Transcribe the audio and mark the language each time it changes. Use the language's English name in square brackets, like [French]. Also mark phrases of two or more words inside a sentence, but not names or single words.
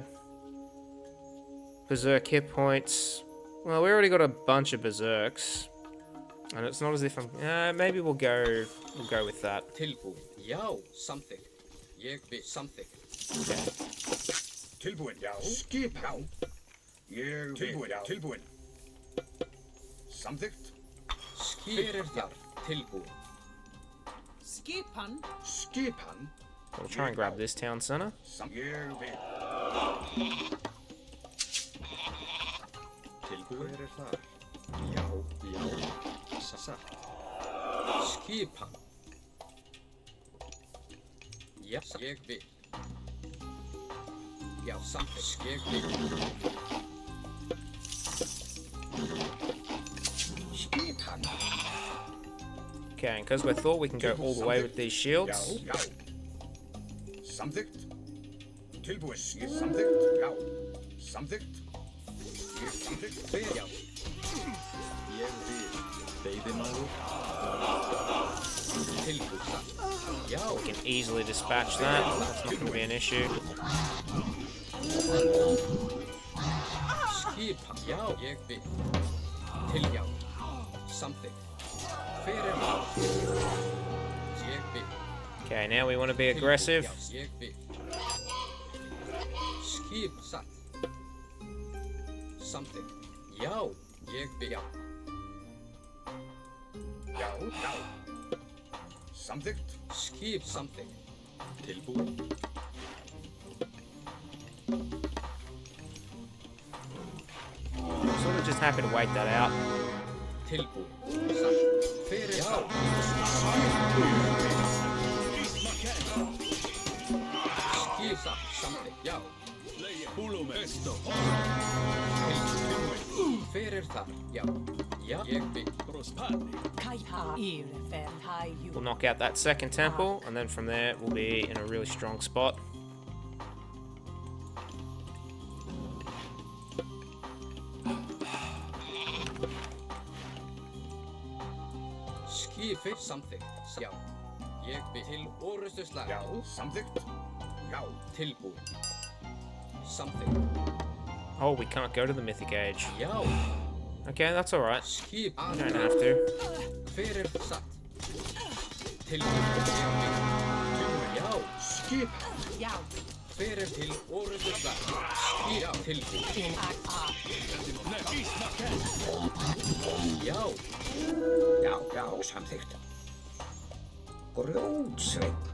[English] Berserk hit points. Well, we already got a bunch of berserks. And it's not as if I'm... maybe we'll go with that. [Icelandic] Tilbúin. Já, samþykkt. Ég vil samþykkt. [English] Okay. [Icelandic] Tilbúin. Já. Skipan. Ég vil. Tilbúin. Já. Tilbúin. Samþykkt. Hver þar? Tilbúin. Skipan. Skipan. [English] We'll try and grab this town center. [Icelandic] Ég vil. Tilbúin. Hver þar? Já, já. Satt. Skipan. Já, ég vil. Já, samþykkt. Ég vil. Skipan. [English] Okay, and because we thought we can go all the way with these shields. [Icelandic] Já, já. Samþykkt. Tilbúin. Ég samþykkt. Já. Samþykkt. Ég samþykkt. Hver, já. Ég vil. Veiðimaður. Tilbúin. Satt. Já. [English] We can easily dispatch that. That's not going to be an issue. [Icelandic] Skipan. Já, ég vil. Til, já. Samþykkt. Hver það? Ég vil. [English] Okay, now we want to be aggressive. [Icelandic] Já, ég vil. Skip, satt. Samþykkt. Já, ég vil. Já. Já, já. Samþykkt. Skip, samþykkt. Tilbúin. [English] I'm sort of just happy to wait that out. [Icelandic] Tilbúin. Satt. Hver það? Skip, satt. Samþykkt. Já. Hver það? Já. Já, ég vil. [English] We'll knock out that second temple, and then from there we'll be in a really strong spot. [Icelandic] Skip, samþykkt. Já. Ég vil. Til orustu slag. Já, samþykkt. Já. Tilbúin. Samþykkt. [English] Oh, we can't go to the mythic age. [Icelandic] Já. [English] Okay, that's all right. [Icelandic] Skip. [English] We don't have to. [Icelandic] Hver satt? Tilbúin. Ég vil. Já. Skip. Já. Hver til orustu slag? Skip. Já. Tilbúin. Já. Já, já, samþykkt. Grjótsveinn.